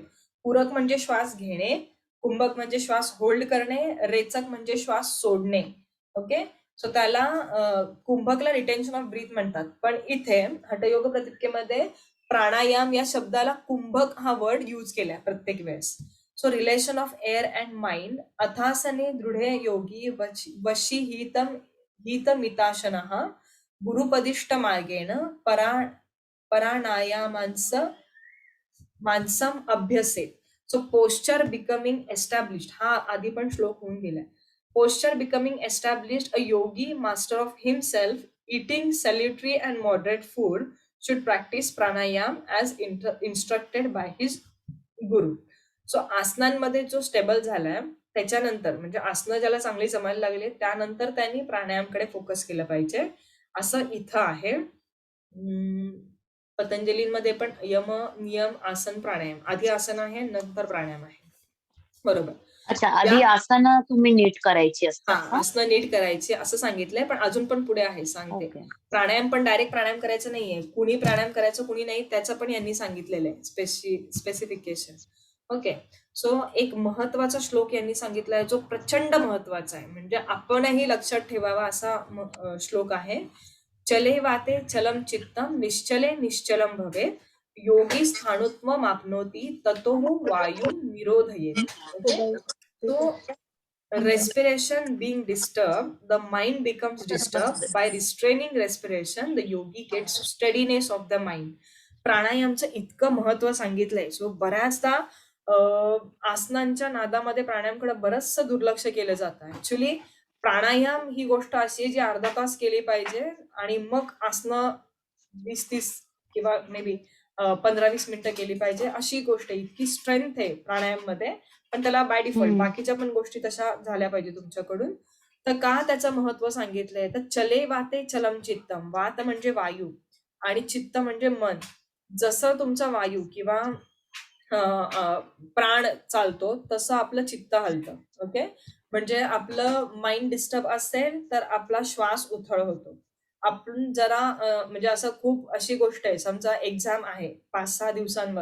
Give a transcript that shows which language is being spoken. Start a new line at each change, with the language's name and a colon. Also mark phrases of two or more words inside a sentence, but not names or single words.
Marathi: पूरक म्हणजे श्वास घेणे, कुंभक म्हणजे श्वास होल्ड करणे, रेचक म्हणजे श्वास सोडणे. ओके. सो त्याला कुंभकला
English: retention of breath
Marathi: म्हणतात. पण इथे हठयोग प्रतिकेमध्ये प्राणायाम या शब्दाला कुंभक हा
English: word use
Marathi: केलाय प्रत्येक वेळेस.
English: So relation of air and mind.
Sanskrit: अथासने दृढे योगी वशी हितमिताशनः गुरुपदिष्ट मार्गेण मानसम अभ्यसेत.
English: so posture becoming established,
Marathi: हा आधी पण श्लोक होऊन गेलाय.
English: posture becoming established, a yogi master of himself eating salutary and moderate food should practice pranayam as instructed by his guru.
Marathi: सो आसनांमध्ये जो स्टेबल झालाय त्याच्यानंतर, म्हणजे आसनं ज्याला चांगली जमायला लागले त्यानंतर त्यांनी प्राणायामकडे फोकस केलं पाहिजे असं इथं आहे. पतंजलीमध्ये पण यम, नियम, आसन, प्राणायाम, आधी आसन आहे नंतर प्राणायाम आहे. बरोबर. अच्छा, आधी आसनं तुम्ही नीट करायची हा, असतात का? आसनं नीट करायची असं सांगितलंय, पण अजून पण पुढे आहे सांगते. ओके. प्राणायाम पण डायरेक्ट प्राणायाम करायचं नाहीये, कुणी प्राणायाम करायचं कुणी नाही त्याचं पण यांनी सांगितलेलं आहे स्पेसिफिकेशन. ओके. सो एक महत्वाचा श्लोक यांनी सांगितलाय जो प्रचंड महत्वाचा आहे, म्हणजे आपणही लक्षात ठेवावा असा श्लोक आहे.
Sanskrit: चले वाते चलम चित्तम निश्चले निश्चलम भवेत योगी स्थाणुत्वम आपनोती ततो वायू निरोधयेत.
Marathi: ओके.
English: तो respiration being disturbed, the mind becomes disturbed. By restraining respiration, the yogi gets steadiness of the mind.
Marathi: प्राणायामचं इतकं महत्व सांगितलंय. सो बऱ्याचदा आसनांच्या नादामध्ये प्राणायामकडे बरंचसं दुर्लक्ष केलं जातं. ऍक्च्युली प्राणायाम ही गोष्ट अशी आहे जी अर्धा तास केली पाहिजे आणि मग आसनं 20-30 किंवा
English: may be
Marathi: 15-20 मिनिटं केली पाहिजे अशी गोष्ट. इतकी स्ट्रेंथ आहे प्राणायाम मध्ये, पण त्याला
English: by default
Marathi: बाकीच्या पण गोष्टी तशा झाल्या पाहिजे तुमच्याकडून. तर का त्याचं महत्व सांगितलंय तर
Sanskrit: चले वाते चलम चित्तम.
Marathi: वात म्हणजे वायू आणि चित्त म्हणजे मन. जसं तुमचा वायू किंवा प्राण चालतो तसं आपलं चित्त हलतं. ओके. म्हणजे आपलं
English: mind disturb
Marathi: असेल तर आपला श्वास उथळ होतो. आपण जरा म्हणजे असं खूप अशी गोष्ट आहे, समजा एक्झाम आहे 5-6 दिवसांवर.